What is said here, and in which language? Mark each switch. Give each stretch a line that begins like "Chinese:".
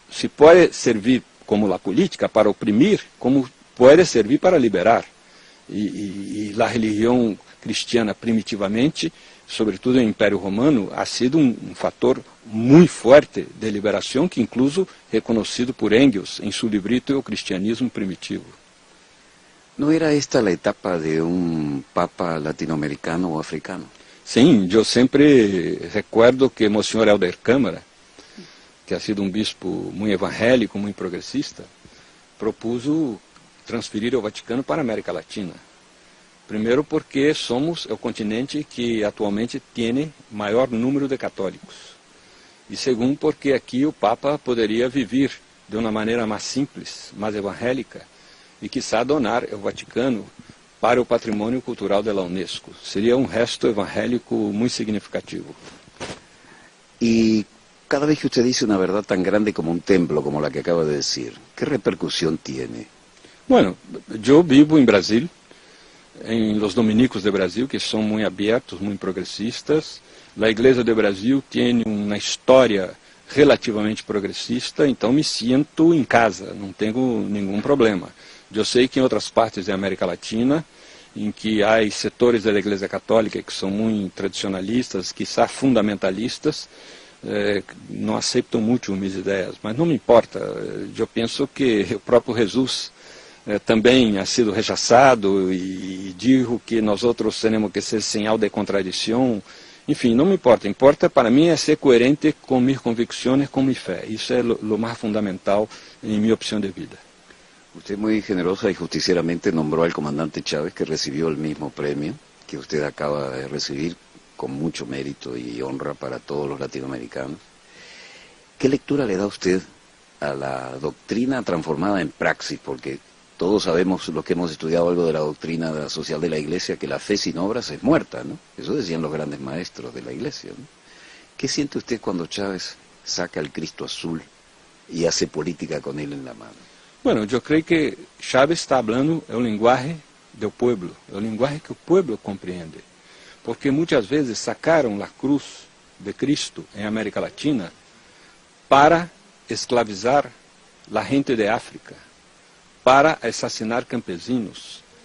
Portuguese: Se pode servir como a política para oprimir, como pode servir para liberar. E a religião cristiana primitivamente, sobretudo no Império Romano,
Spanish: ha sido
Portuguese: um fator muito forte de liberação, que incluso reconhecido por Engels em seu librito O Cristianismo Primitivo.
Spanish: ¿No era esta la etapa de un papa latinoamericano o africano?
Portuguese: Sim, eu sempre recuerdo que Monsenhor Helder Câmara, que
Spanish: ha sido
Portuguese: um bispo muito evangélico, muito progressista, propuso transferir o Vaticano para a América Latina. Primeiro porque somos o continente que atualmente tem maior número de católicos. E segundo porque aqui o Papa poderia viver de uma maneira mais simples, mais evangélica, e quizá donar o Vaticano para o patrimônio cultural da Unesco. Seria um gesto evangélico muito significativo.
Spanish: Y cada vez que usted dice una verdad tan grande como un templo, como la que acaba de decir, ¿qué repercusión tiene? Bueno,
Portuguese: eu vivo em Brasil,
Spanish: em los dominicos
Portuguese: de Brasil, que são muito abertos, muito progressistas. A Igreja de Brasil tem uma história relativamente progressista, então me sinto em casa, não tenho nenhum problema. Eu sei que em outras partes da América Latina, em que há setores da Igreja Católica que são muito tradicionalistas, quizá fundamentalistas, não aceitam muito minhas ideias, mas não me importa. Eu penso que o próprio Jesus também
Spanish: ha sido
Portuguese: rechaçado e digo que nós outros temos que ser sinal de contradição. Enfim, não me importa. Importa para mim é ser coerente com minhas convicções, com minha fé. Isso é o mais fundamental em minha opção de vida.
Spanish: Usted muy generosa y justicieramente nombró al comandante Chávez, que recibió el mismo premio que usted acaba de recibir, con mucho mérito y honra para todos los latinoamericanos. ¿Qué lectura le da usted a la doctrina transformada en praxis? Porque todos sabemos, los que hemos estudiado algo de la doctrina social de la Iglesia, que la fe sin obras es muerta, ¿no? Eso decían los grandes maestros de la Iglesia, ¿no? ¿Qué siente usted cuando Chávez saca el Cristo azul y hace política con él en la mano?
Portuguese: Bueno, eu creio que Chávez está falando o linguagem do povo, o linguagem que o povo compreende. Porque muitas vezes sacaram a cruz de Cristo em América Latina para esclavizar a gente de África, para assassinar campesinos.